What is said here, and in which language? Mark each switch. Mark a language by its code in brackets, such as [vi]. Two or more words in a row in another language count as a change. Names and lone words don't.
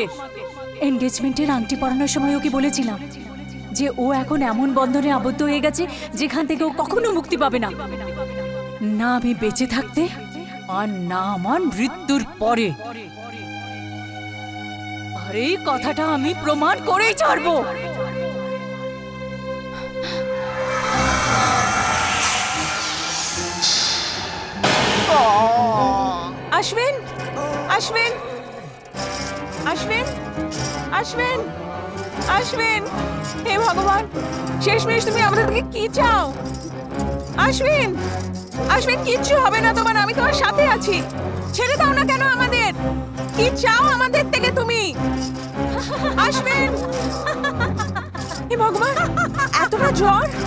[bn] এনগেজমেন্টের আংটি পরানোর সময় ওকে বলেছিলাম যে ও এখন এমন বন্ধনে আবদ্ধ হয়ে গেছে যেখান থেকে ও কখনো মুক্তি পাবে না, না আমি বেঁচে থাকতে আর না আমার মৃত্যুর পরে। আর এই কথাটা আমি প্রমাণ করেই ছাড়বো। अश्विन अश्विन अश्विन अश्विन अश्विन [hi] हे भगवान [bn] শেষমেশ তুমি আমাদের থেকে কি চাও अश्विन अश्विन কিচ্ছু হবে না তোমার আমি তোমার সাথে আছি ছেড়ে দাও না কেন আমাদের কি চাও আমাদের থেকে তুমি अश्विन হে ভগবান এতটা জ্বর